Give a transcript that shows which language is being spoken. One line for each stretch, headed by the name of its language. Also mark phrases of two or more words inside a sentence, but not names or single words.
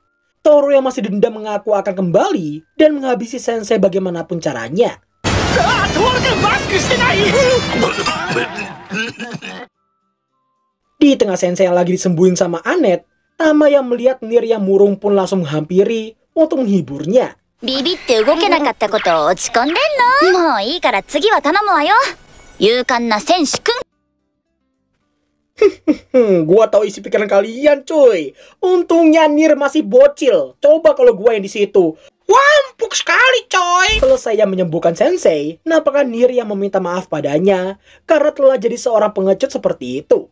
Indonesian: Toru yang masih dendam mengaku akan kembali dan menghabisi Sensei bagaimanapun caranya. Di tengah Sensei yang lagi disembuhin sama Anet, Tama yang melihat Nier yang murung pun langsung menghampiri untuk menghiburnya.
Japanese: ビビって動けなかったこと落ち込んでんの？もういいから次は頼むわよ。勇敢な戦士くん。
Indonesian: Gua tahu isi pikiran kalian cuy. Untungnya Nier masih bocil. Coba kalau gua yang di situ. Wah, empuk sekali coy. Selesai menyembuhkan Sensei, nampaknya Nier yang meminta maaf padanya karena telah jadi seorang pengecut seperti itu.